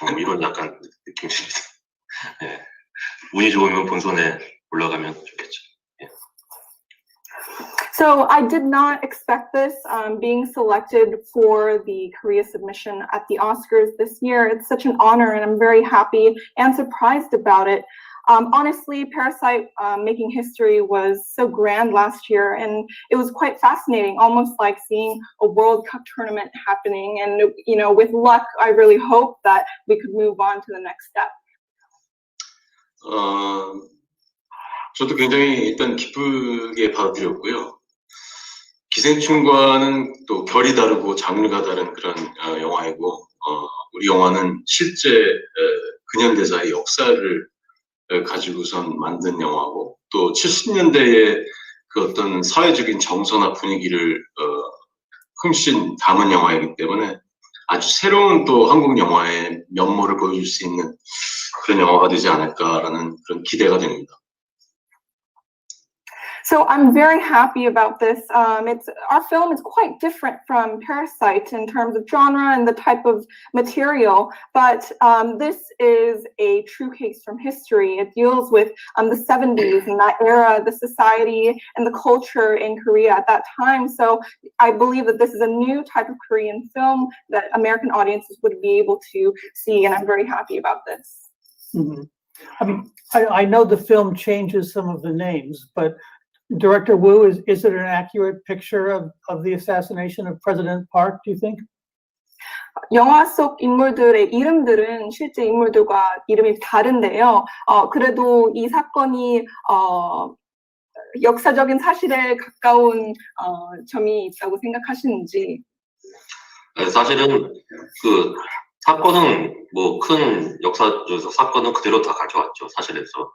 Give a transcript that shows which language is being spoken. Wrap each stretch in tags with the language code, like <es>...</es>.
<ko>이런 약간 느낌입니다. 네. 운이 좋으면 본선에 올라가면 좋겠죠. 예.</ko> <en>So I did not expect this being selected for the Korea submission at the Oscars this year. It's such an honor and I'm very happy and surprised about it. Honestly, Parasite making history was so grand last year and it was quite fascinating, almost like seeing a World Cup tournament happening. And, you know, with luck, I really hope that we could move on to the next step.</en> <ko>저도 굉장히 일단 기쁘게 받아들였고요. 기생충과는 또 결이 다르고 장르가 다른 그런 영화이고, 우리 영화는 실제 근현대사의 역사를 가지고선 만든 영화고, 또 70년대의 그 어떤 사회적인 정서나 분위기를 흠씬 담은 영화이기 때문에 아주 새로운 또 한국 영화의 면모를 보여줄 수 있는 그런 영화가 되지 않을까라는 그런 기대가 됩니다.</ko> <en>So I'm very happy about this. Our film is quite different from Parasite in terms of genre and the type of material, but this is a true case from history. It deals with the 70s and that era, the society and the culture in Korea at that time. So I believe that this is a new type of Korean film that American audiences would be able to see, and I'm very happy about this. Mm-hmm. I mean, I know the film changes some of the names, but Director Wu, is it an accurate picture of the assassination of President Park, do you think?</en> <ko>영화 속 인물들의 이름들은 실제 인물들과 이름이 다른데요. 그래도 이 사건이 역사적인 사실에 가까운 점이 있다고 생각하시는지. 네, 사실은 그 사건은 뭐 큰 역사적 사건은 그대로 다 가져왔죠, 사실에서.</ko>